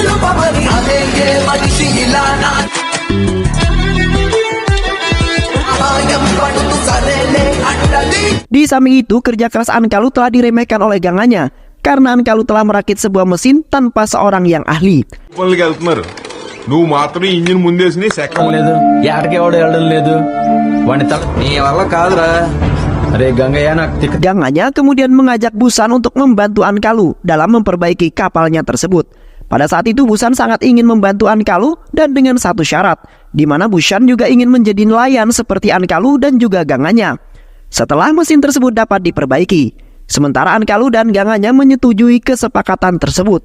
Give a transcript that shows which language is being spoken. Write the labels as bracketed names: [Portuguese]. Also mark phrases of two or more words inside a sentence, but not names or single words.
[Indonesian] Di samping itu, kerja keras Ankalu telah diremehkan oleh gangannya karena Ankalu telah merakit sebuah mesin tanpa seorang yang ahli. [Telugu] నువ్వు మాత్రం ఇంజిన్ ముందేసి లేదు యాడికి ఎవడు వెళ్ళడం లేదు వాడిని నీ వల్ల కాదురా. అరే గంగయ్య నాకు తిక్క. [Indonesian] Gangannya kemudian mengajak Busan untuk membantu Ankalu dalam memperbaiki kapalnya tersebut. Pada saat itu Busan sangat ingin membantu Ankalu dan dengan satu syarat, di mana Busan juga ingin menjadi nelayan seperti Ankalu dan juga gangannya. Setelah mesin tersebut dapat diperbaiki, sementara Ankalu dan gangannya menyetujui kesepakatan tersebut.